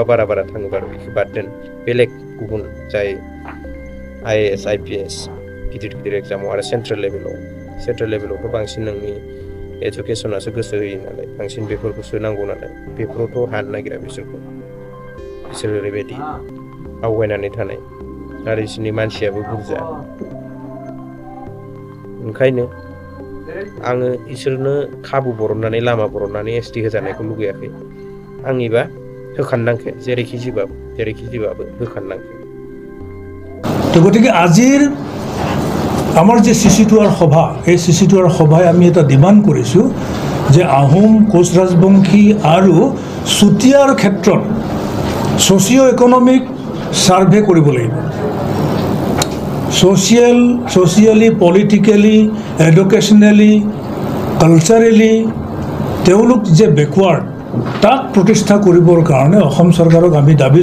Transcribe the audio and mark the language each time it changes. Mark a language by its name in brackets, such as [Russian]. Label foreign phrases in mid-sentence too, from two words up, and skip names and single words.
[Bodo] बारा थाङो बार बेखौ बाद दोन बेलेग गुबुन जाय IAS IPS गिदिर एग्जामाव आरो सेन्ट्रेल लेभेलावथ' बांसिन नोंनि एजुकेसनासो गोसो होयो नालाय बांसिन बेफोरखौसो नांगौ नालाय बेफोरावथ' हानो नागिरा बिसोर ओरैबायदि आवगायनानै थानाय आरो बिसोरनि मानसियाबो बुरजा ओंखायनो आङो इसोरनो खाबु बरननानै लामा बरननानै ST होजानायखौ लुगैयाखै आंनिबा होखाननांखे जेरैखि जिबाबो होखाननांखे [Assamese] তো গতিকে আজিৰ আমাৰ যে CC2R সভা এই CC2R সভাই আমি এটা ডিমাণ্ড কৰিছোঁ যে আহোম কোচ ৰাজবংশী আৰু চুতীয়াৰ ক্ষেত্ৰত [English] socio economic survey [Assamese] কৰিব লাগিব [English] socially politically educationally culturally [Assamese] তেওঁলোক যে বেকৱাৰ্ড তাক প্ৰতিষ্ঠা কৰিবৰ কাৰণে অসম চৰকাৰক আমি দাবী